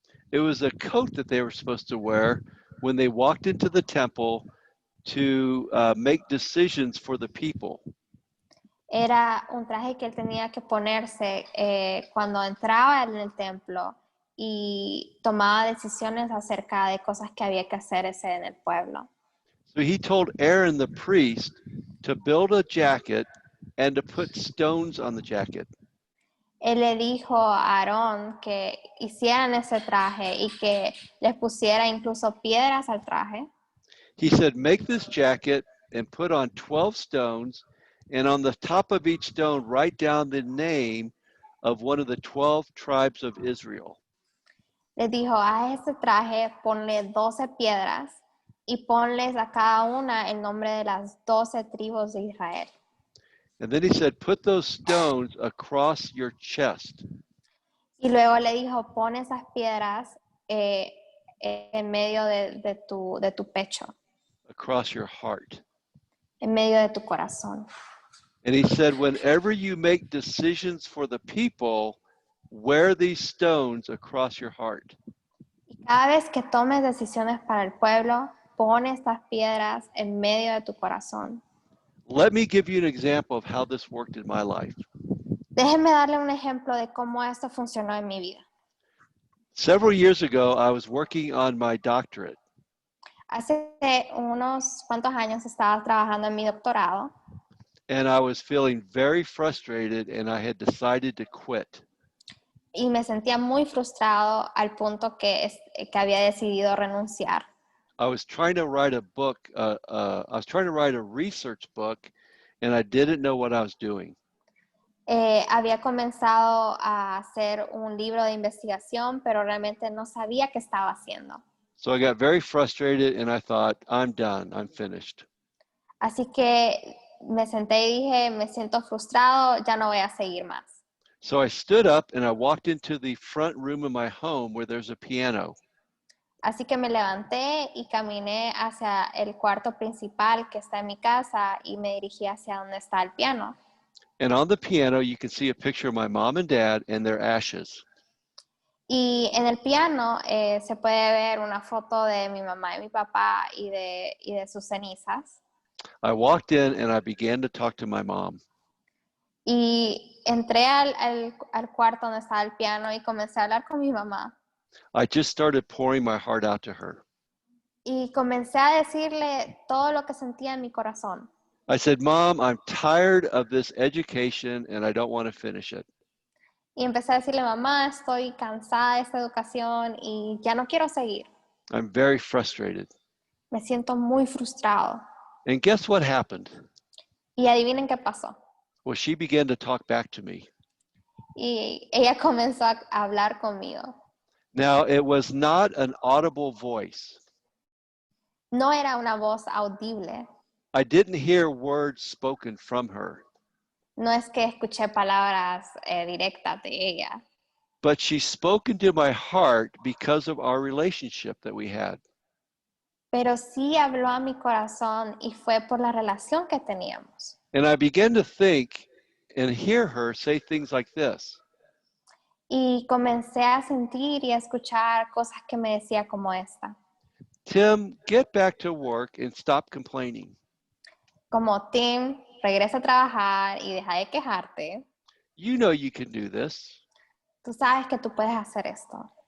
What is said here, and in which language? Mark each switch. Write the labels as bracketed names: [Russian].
[English] It was a coat that they were supposed to wear when they walked into the temple to make decisions for the people. [Spanish] Era un traje que él tenía que ponerse cuando entraba en el templo y tomaba decisiones acerca de cosas que había que hacer en el pueblo. [English] So he told Aaron the priest to build a jacket and to put stones on the jacket. [Spanish] Él le dijo a Aarón que hicieran ese traje y que les pusiera incluso piedras al traje. [English] He said, make this jacket and put on 12 stones, and on the top of each stone, write down the name of one of the 12 tribes of Israel. [Spanish] Les dijo, a ese traje ponle 12 piedras y ponles a cada una el nombre de las 12 tribus de Israel. [English] And then he said, put those stones across your chest. [Spanish] Y luego le dijo, pon esas piedras en medio de tu pecho, [English] Across your heart. [Spanish] en medio de tu corazón. [English] And he said, whenever you make decisions for the people, wear these stones across your heart. [Spanish] Y cada vez que tomes decisiones para el pueblo, pon estas piedras en medio de tu corazón. [English] Let me give you an example of how this worked in my life. [Spanish] Déjenme darle un ejemplo de cómo esto funcionó en mi vida. [English] Several years ago, I was working on my doctorate. [Spanish] Hace unos cuantos años estaba trabajando en mi doctorado [English] And I was feeling very frustrated, and I had decided to quit. [Spanish] y me sentía muy frustrado al punto que había decidido renunciar. [English] I was trying to write a book, I was trying to write a research book, and I didn't know what I was doing. [Spanish] Había comenzado a hacer un libro de investigación, pero realmente no sabía qué estaba haciendo. [English] So I got very frustrated, and I thought, I'm done, I'm finished. [Spanish] Así que me senté y dije, me siento frustrado, ya no voy a seguir más. [English] So I stood up and I walked into the front room of my home where there's a piano. [Spanish] Así que me levanté y caminé hacia el cuarto principal que está en mi casa y me dirigí hacia donde está el piano. [English] And on the piano, you can see a picture of my mom and dad and their ashes. [Spanish] Y en el piano se puede ver una foto de mi mamá y mi papá y de sus cenizas. [English] I walked in and I began to talk to my mom. [Spanish] Y entré al cuarto donde estaba el piano y comencé a hablar con mi mamá. [English] I just started pouring my heart out to her. [Spanish] Y comencé a decirle todo lo que sentía en mi corazón. [English] I said, Mom, I'm tired of this education and I don't want to finish it. [Spanish] Y empecé a decirle, mamá, estoy cansada de esta educación y ya no quiero seguir. [English] I'm very frustrated. [Spanish] Me siento muy frustrado. [English] And guess what happened? [Spanish] Y adivinen qué pasó. [English] Well, she began to talk back to me. [Spanish] Y ella comenzó a hablar conmigo. [English] Now, it was not an audible voice. [Spanish] No era una voz audible. [English] I didn't hear words spoken from her. [Spanish] No es que escuché palabras directas de ella. [English] But she spoke into my heart because of our relationship that we had. [Spanish] Pero sí habló a mi corazón y fue por la relación que teníamos. [English] And I began to think and hear her say things like this. [Spanish] Y comencé a sentir y a escuchar cosas que me decía como esta. [English] Tim, get back to work and stop complaining. [Spanish] Como, Tim, regresa a trabajar y deja de quejarte. [English] You know you can do this. [Spanish] Tú sabes que tú puedes hacer esto.